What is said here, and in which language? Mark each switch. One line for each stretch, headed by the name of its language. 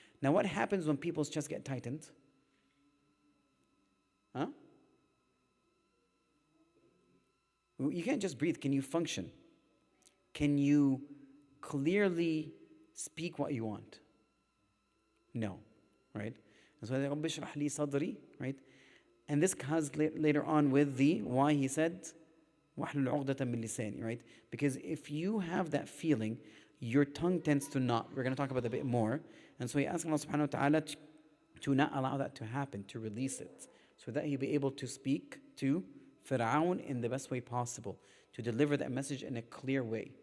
English: Now what happens when people's chests get tightened? Huh? You can't just breathe. Can you function? Can you clearly speak what you want? No, right? And so
Arabic: رَبِّ اشْرَحْ لِي صَدْرِي, right?
English: And this has later on with why he said
Arabic: وَحْلُلْ عُقْدَةً مِّن لِسَانِي,
English: right? Because if you have that feeling, your tongue tends to knot. We're going to talk about that a bit more. And so he asked Allah subhanahu wa ta'ala to not allow that to happen, to release it, so that he'll be able to speak to Fir'aun in the best way possible, to deliver that message in a clear way.